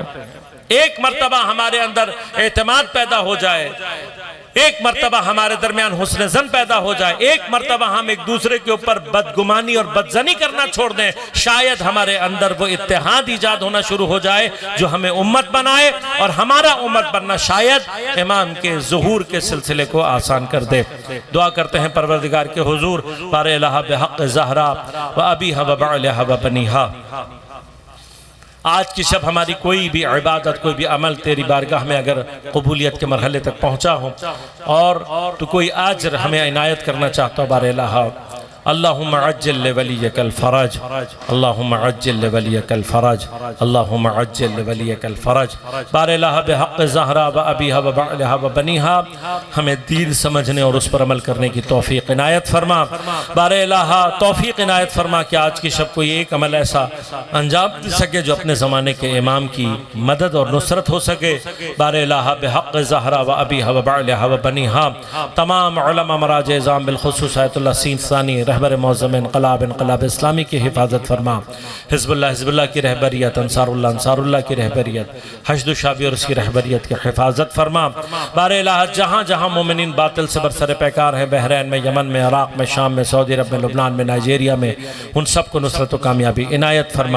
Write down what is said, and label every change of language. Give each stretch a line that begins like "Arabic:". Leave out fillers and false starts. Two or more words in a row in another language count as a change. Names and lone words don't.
Urdu: ایک مرتبہ ہمارے اندر اعتماد پیدا ہو جائے، ایک مرتبہ ہمارے درمیان حسن ظن پیدا ہو جائے، ایک مرتبہ ہم ایک دوسرے کے اوپر بدگمانی اور بدظنی کرنا چھوڑ دیں، شاید ہمارے اندر وہ اتحاد ایجاد ہونا شروع ہو جائے جو ہمیں امت بنائے، اور ہمارا امت بننا شاید امام کے ظہور کے سلسلے کو آسان کر دے. دعا کرتے ہیں پروردگار کے حضور بارِ الٰہا
Arabic: بحق زهراء وأبيها وبعلها وبنيها,
Urdu: آج کی شب ہماری کوئی بھی عبادت، کوئی بھی عمل تیری بارگاہ میں اگر قبولیت کے مرحلے تک پہنچا ہو اور تو کوئی اجر ہمیں عنایت کرنا چاہتا ہو بارِ الٰہا,
Arabic: اللهم عجل لوليك الفرج, اللهم عجل لوليك الفرج, اللهم عجل لوليك الفرج.
Urdu: بارِ الٰہا
Arabic: بحق زهراء وأبيها وبعلها وبنيها,
Urdu: ہمیں دین سمجھنے اور اس پر عمل کرنے کی توفیق عنایت فرما. بارِ الٰہا توفیق عنایت فرما کہ آج کی شب کوئی ایک عمل ایسا انجام دے سکے جو اپنے زمانے کے امام کی مدد اور نصرت ہو سکے. بارِ الٰہا
Arabic: بحق زهراء وأبيها وبعلها وبنيها,
Urdu: تمام علماء مراجع عظام بالخصوص آیت اللہ سیستانی رہبر معظم انقلاب اسلامی کی حفاظت فرما. حزب اللہ کی رہبریت، انصار اللہ کی رہبریت، حشد شعبی اور اس کی رہبریت کی حفاظت فرما. بارِ الٰہا جہاں جہاں مومنین باطل سے برسر پیکار ہیں، بحرین میں، یمن میں، عراق میں، شام میں، سعودی عرب میں، لبنان میں، نائجیریا میں، ان سب کو نصرت و کامیابی عنایت فرما.